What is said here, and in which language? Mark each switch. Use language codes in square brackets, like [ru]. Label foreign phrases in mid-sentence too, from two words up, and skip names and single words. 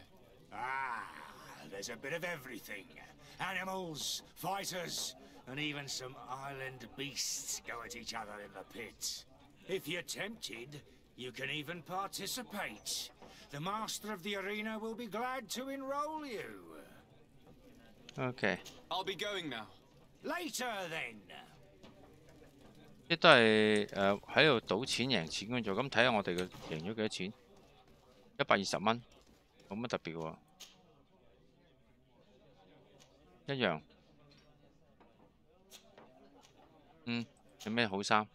[en] Ah, there's a bit of everything. Animals, fighters, and even some island beasts go at each other in the pit. If you're tempted, you can even participate. The master of the arena will be glad to enroll you. OK， I'll be going now. Later then. [yue] 呢都係喺度賭錢贏錢嘅啫。咁睇下我哋嘅贏咗幾多錢？120蚊，冇乜特別喎。一樣。有咩好衫？